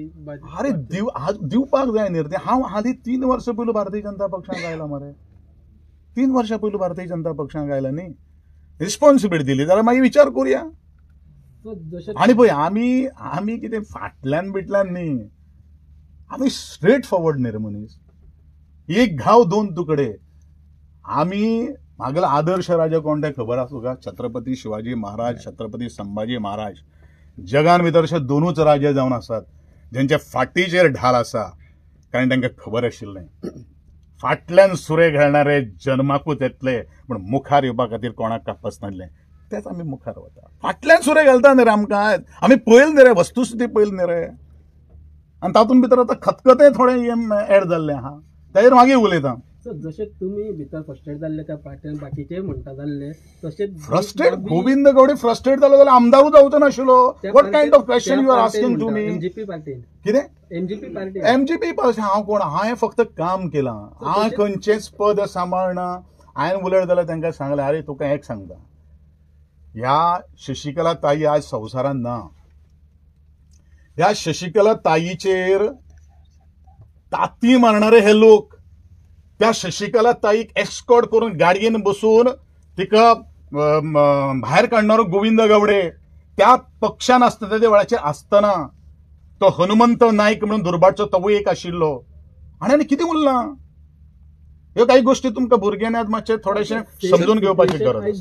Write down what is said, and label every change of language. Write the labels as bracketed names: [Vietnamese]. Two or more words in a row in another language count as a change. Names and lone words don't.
[Konkani] अरे दिवपाक जाय न्ही रे हांव हालीं 3 वर्सां पयलीं भारतीय जनता पक्षांत आयला मरे 3 वर्सां पयलीं भारतीय जनता पक्षांत आयला न्ही रिस्पॉन्सिबिलिटी दिली जाल्यार मागीर विचार करुया आनी पळय आमी कितें फाटल्यान बिटल्यान न्ही आमी [English] straight forward [Konkani] न्ही रे मनीस एक घाव दोन तुकडे आमी म्हागेलो आदर्श राजा कोण ते खबर आसा तुका छत्रपती शिवाजी महाराज छत्रपती संभाजी महाराज जगान भितरचे दोनूच राजे जावन आसात जेंचे फाटीचेर ढाल आसा कारण तांकां खबर आशिल्लें फाटल्यान सुरे घालणारे जन्माकूच येतले पूण मुखार येवपा खातीर कोणाक कापस नासलें तेच आमी मुखार वता फाटल्यान सुरे घालता न्ही रे आमकां आमी पळयलें न्ही रे वस्तुस्थिती पळयली न्ही रे आनी तातूंत भितर आतां खतखतें थोडें एड जाल्लें आहा ताजेर मागीर उलयतां जशें तुमी भितर फ्रस्ट्रेट जाल्ले त्या पार्ट्यान बाकीचे म्हणटा जाल्ले तशेंच फ्रस्ट्रेट गोविंद गावडे फ्रस्ट्रेट जालो जाल्यार आमदारूच जावचो नाशिल्लो [English] what kind of question you are asking to me [Konkani] एमजीपी पार्टीन कितें एमजीपी पार्टी हांव कोण हांवें फक्त काम केलां हांवें खंयचेंच पद सांबाळना हांवें उलयत जाल्यार तांकां सांगलें अरे तुका एक सांगता ह्या शशिकला ताई आज संवसारांत ना ह्या शशिकला ताईचेर ताती मारणारे हे लोक त्या शशिकला ताईक एस्कॉर्ट करून गाडयेन बसून तिका भायर काडणारो गोविंद गावडे त्या पक्षान आसता त्या वेळाचेर आसतना तो हनुमंत नायक म्हणून दुर्भाटचो तोवूय एक आशिल्लो आनी कितें उरलां ह्यो काही गोष्टी तुमकां भुरग्यांनी आज मातशें थोडेशें समजून घेवपाची गरज आसा